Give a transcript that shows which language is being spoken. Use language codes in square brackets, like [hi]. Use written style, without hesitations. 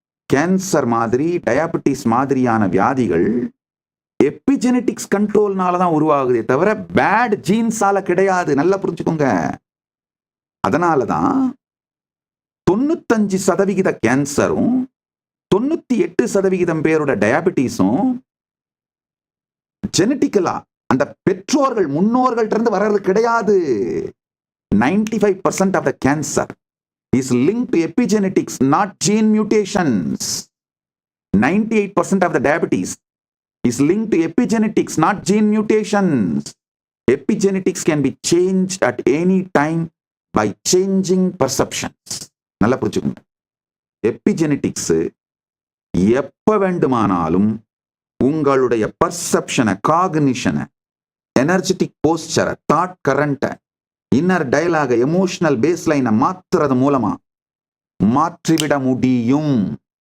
[ta] Cancer மாதிரி, diabetes மாதிரியான வியாதிகள் எபிஜெனட்டிக்ஸ் கண்ட்ரோல்னால தான் உருவாகுதே தவிர பேட் ஜீன்ஸால கிடையாது. நல்லா புரிஞ்சுக்கோங்க. அதனாலதான் 95% கேன்சரும் 98% பேரோட டயாபெட்டிஸும் ஜெனட்டிக்கலா அந்த பெற்றோர்கள் முன்னோர்கள்ட்ட இருந்து வர்றது கிடையாது. [en] 95% of the cancer is linked to epigenetics, not gene mutations. 98% of the diabetes is linked to epigenetics, not gene mutations. Epigenetics can be changed at any time by changing perceptions. [ta] நல்லா புரிஞ்சுக்கோங்க. எபிஜெனட்டிக்ஸ் எப்ப வேண்டுமானாலும் உங்களுடைய பர்செப்ஷனை, காக்னிஷனை, energetic போஸ்டரை, thought கரண்ட்டை, inner டயலாக, emotional பேஸ்லைனை மாத்துறது மூலமா மாற்றிவிட முடியும்.